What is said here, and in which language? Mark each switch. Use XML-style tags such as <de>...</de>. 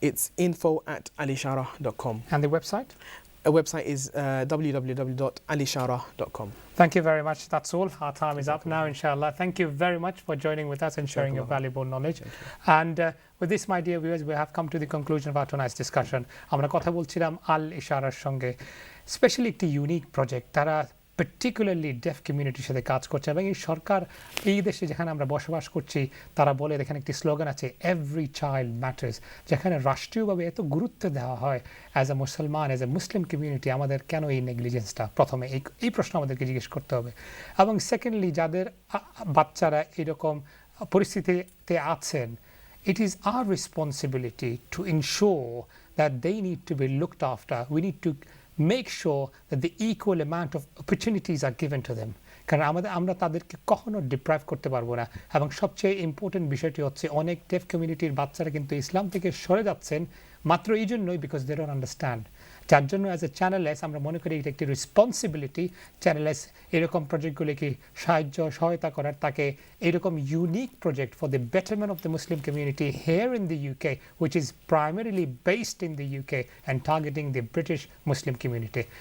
<en>It's info@alisharah.com. And the website? Our website is www.alisharah.com. Thank you very much. That's all. Our time is up now, inshallah. Thank you very much for joining with us and sharing your valuable knowledge. And with this, my dear viewers, we have come to the conclusion of our tonight's discussion.</en> <bn>আমরা কথা বলছিলাম আল ইশারার সঙ্গে, specially একটি unique project. তারা particularly deaf কমিউনিটির সাথে কাজ করছে এবং এই সরকার এই দেশে যেখানে আমরা বসবাস করছি তারা বলে এখানে একটি স্লোগান আছে,</bn> <en>Every child matters.</en> <bn>যেখানে রাষ্ট্রীয়ভাবে এত গুরুত্ব দেওয়া হয়</bn> <en>as a মুসলমান, as a Muslim community,</en> <bn>আমাদের কেন এই নেগলিজেন্সটা? প্রথমে এই প্রশ্ন আমাদেরকে জিজ্ঞেস করতে হবে। এবং সেকেন্ডলি, যাদের বাচ্চারা এরকম পরিস্থিতিতে আছেন,</bn> <en>it is our responsibility to ensure that they need to be looked after. We need to make sure that the equal amount of opportunities are given to them.</en> <bn>কারণ আমরা তাদেরকে কখনো ডিপ্রাইভ করতে পারবো না। এবং সবচেয়ে ইম্পর্টেন্ট বিষয়টি হচ্ছে অনেক ডেফ কমিউনিটির বাচ্চারা কিন্তু ইসলাম থেকে সরে যাচ্ছেন মাত্র এই জন্যই</bn> <en>Because they don't understand.</en> <bn>যার জন্য অ্যাজ এ চ্যানেল এস আমরা মনে করি এটা একটি রেসপন্সিবিলিটি চ্যানেল এস এরকম প্রজেক্টগুলিকে সহায়তা করার, তাকে এরকম unique project</bn> <en>For the betterment of the Muslim community here in the UK, which is primarily based in the UK and targeting the British Muslim community.</en>